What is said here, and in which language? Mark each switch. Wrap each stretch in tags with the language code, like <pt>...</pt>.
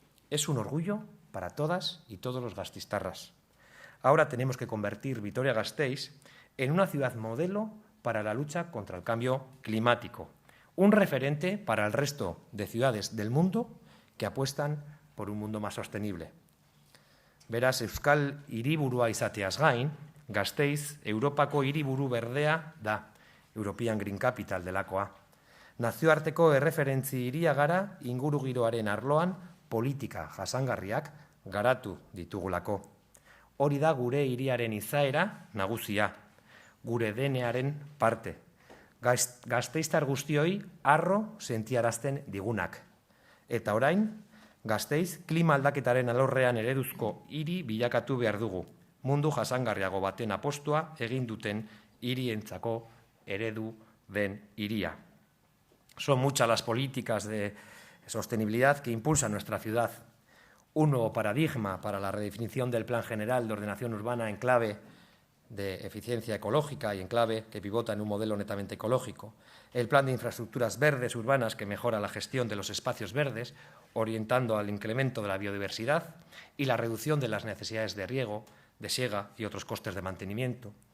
<es>Es un orgullo para todas y todos los gasteiztarras. Ahora tenemos que convertir Vitoria-Gasteiz en una ciudad modelo para la lucha contra el cambio climático, un referente para el resto de ciudades del mundo que apuestan por un mundo más sostenible.</es> <eu>Beraz, Euskal hiriburua izateaz gain, Gasteiz Europako hiriburu berdea da, European Green Capital delakoa. Nazioarteko erreferentzi hiria gara ingurugiroaren arloan politika jasangarriak garatu ditugulako. Hori da gure hiriaren izaera nagusia, gure denearen parte. Gasteiztar guztioi harro sentiarazten digunak. Eta orain, Gasteiz klima aldaketaren alorrean ereduzko hiri bilakatu behar dugu. Mundu jasangarriago baten apostua egin duten hirientzako eredu den hiria.</eu> <es>Son muchas las políticas de sostenibilidad que impulsa nuestra ciudad. Un nuevo paradigma para la redefinición del Plan General de Ordenación Urbana en clave de eficiencia ecológica y en clave que pivota en un modelo netamente ecológico. El Plan de Infraestructuras Verdes Urbanas que mejora la gestión de los espacios verdes, orientando al incremento de la biodiversidad y la reducción de las necesidades de riego, de siega y otros costes de mantenimiento.</es>